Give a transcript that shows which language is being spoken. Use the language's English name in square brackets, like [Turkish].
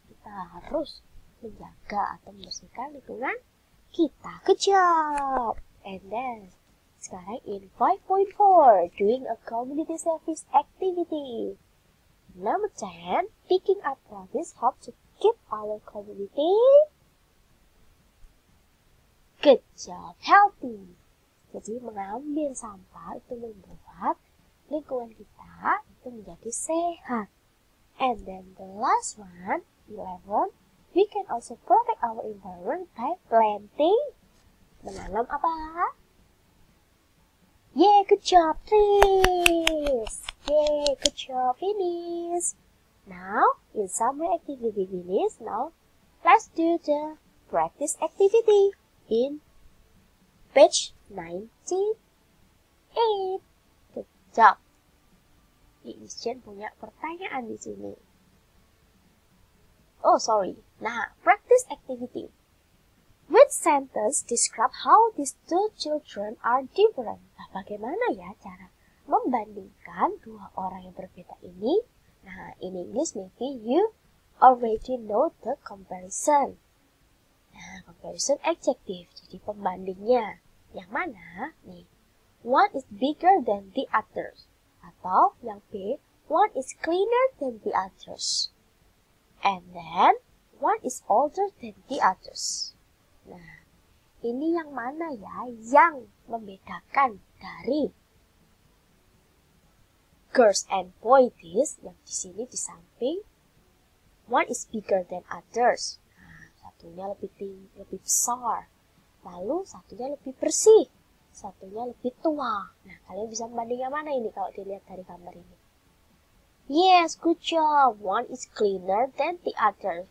[Indonesian] Kita harus menjaga atau membersihkan lingkungan kita. [English] Good job. And then, [Indonesian] sekarang [English] in 5.4, doing a community service activity. Number 10, picking up rubbish helps to keep our community good job, healthy. [Indonesian] Jadi mengambil sampah itu membuat lingkungan kita itu menjadi sehat. [English] And then the last one, 11, we can also protect our environment by planting. [Indonesian] Menanam apa? [English] Yeah, good job, trees. Yeah, good job, finish. Now, in summary activity finish, now let's do the practice activity in page 98. Good job. [Indonesian] Jen punya pertanyaan di sini. [English] Oh, sorry. Nah, practice activity. Which sentence describe how these two children are different? [Indonesian] Nah, bagaimana ya cara membandingkan dua orang yang berbeda ini? [English] Nah, in English maybe you already know the comparison. [Indonesian] Nah, comparison adjective, jadi pembandingnya. Yang mana? [English] Nih, one is bigger than the others. [Indonesian] Atau yang B, [English] one is cleaner than the others. And then, one is older than the others. [Indonesian] Nah, ini yang mana ya yang membedakan dari girls and boys yang di sini di samping [English] one is bigger than others. [Indonesian] Nah, satunya lebih tinggi, lebih besar. Lalu satunya lebih bersih, satunya lebih tua. Nah, kalian bisa membanding yang mana ini kalau dilihat dari gambar ini? [English] Yes, good job. One is cleaner than the other.